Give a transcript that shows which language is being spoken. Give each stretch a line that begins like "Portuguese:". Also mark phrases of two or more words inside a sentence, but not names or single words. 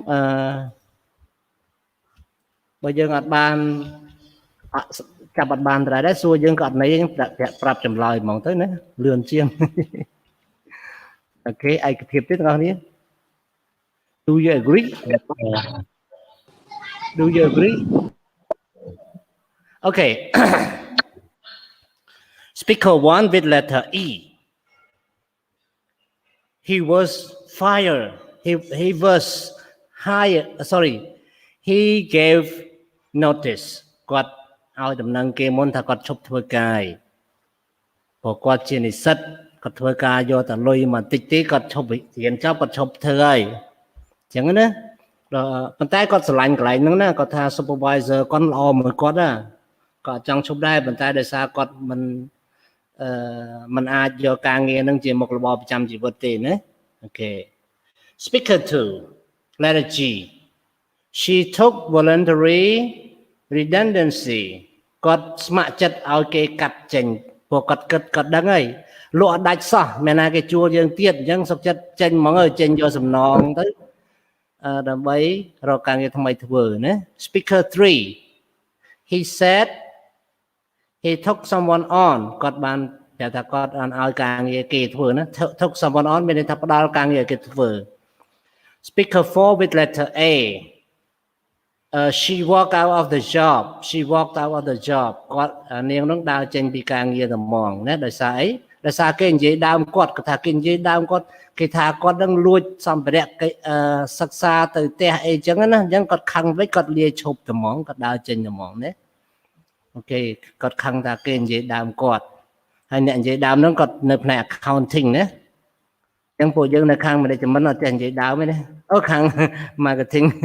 Khmer: បើយើងអត់បានចាប់អត់បានដែរសួរយើងក៏អត់ន័យប្រាប់ចម្លើយហ្មងទៅណាលឿនជាងអូខេឯកភាពទេទាំងអស់គ្នា
English: Do you agree? Do you agree? Okay. Speaker 1 with letter E. He was fired. He was hired. Sorry. He gave notice.
Khmer: គាត់ឲ្យដំណឹងគេមុនថាគាត់ឈប់ធ្វើការព្រោះគាត់ជានិស្សិតគាត់ធ្វើការយកតែលុយមកតិចទេគាត់ឈប់រៀនចប់គាត់ឈប់ធ្វើហើយអញ្ចឹងណាប៉ុន្តែគាត់ស្រឡាញ់កន្លែងហ្នឹងណាគាត់ថា supervisor គាត់ល្អមួយគាត់ណាគាត់ចង់ឈប់ដែរប៉ុន្តែដោយសារគាត់មិនអាចយកការងារហ្នឹងជា មុខរបរប្រចាំជីវិតទេណាអូខេ
English: Speaker 2 letter G She took voluntary redundancy
Khmer: គាត់ស្ម័គ្រចិត្តឲ្យគេកាត់ចេញព្រោះគាត់គិតគាត់ដឹងហើយលក់អត់ដាច់សោះមានណាគេជួលយើងទៀតអញ្ចឹងសុខចិត្តចេញហ្ម ងចេញយកសំណងទៅដើម្បីរកការងារថ្មីធ្វើណា
English: Speaker 3 He said he took someone on
Khmer: គាត់បានប្រាប់ថាគាត់ឲ្យការងារគេធ្វើណា
English: took someone on
Khmer: មានន័យថាផ្ដល់ការងារគេធ្វើ
English: Speaker 4 with letter A she walked out of the job
Khmer: គាត់នាងនោះដើរចេញពីការងារតែហ្មង ណាដោយសារអីដោយសារគេនិយាយដើមគាត់ថាគេនិយាយដើមគាត់គេថាគាត់នឹងលួចសម្ភារៈសិក្សាទៅផ្ទះអីចឹងណាអញ្ចឹងគាត់ខឹងវិញគាត់លាឈប់តែហ្មងគាត់ដើរចេញតែហ្មងណាអូខេគាត់ខឹងថាគេនិយាយដើមគាត់ហើយអ្នកនិយាយដើមហ្នឹងគាត់នៅផ្នែក accounting ណាអញ្ចឹងពួកយើងនៅខាង management អត់ចេះនិយាយដើមទេណាអូខាង marketing